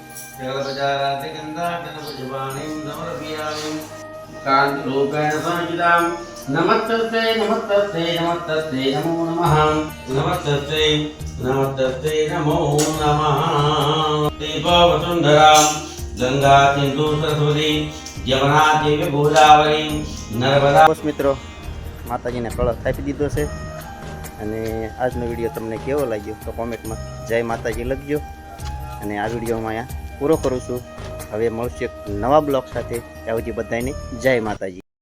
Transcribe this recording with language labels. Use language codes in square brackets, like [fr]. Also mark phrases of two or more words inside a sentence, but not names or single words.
[sa] जगदपचाराधिगन्धाटनपुष्पाणिं समर्पयामि कान्तिरूपेण संयुतां नमस्तस्यै नमस्तस्यै नमस्तस्यै नमो नमः नमस्तस्यै नमस्तस्यै नमो नमः दीपवसुन्धरा गंगा सिंधु सरस्वती यमुना देवी गोदावरी नर्मदा. [gu] બસ મિત્રો, માતાજીને કળશ આપી દીધો છે. અને આજનો વિડીયો તમને કેવો લાગ્યો તો કોમેન્ટમાં જય માતાજી લખજો. અને આ વિડીયોમાં અહીંયા પૂરો કરું છું. હવે મળશે એક નવા બ્લોગ સાથે. ત્યાં સુધી બધાને જય માતાજી.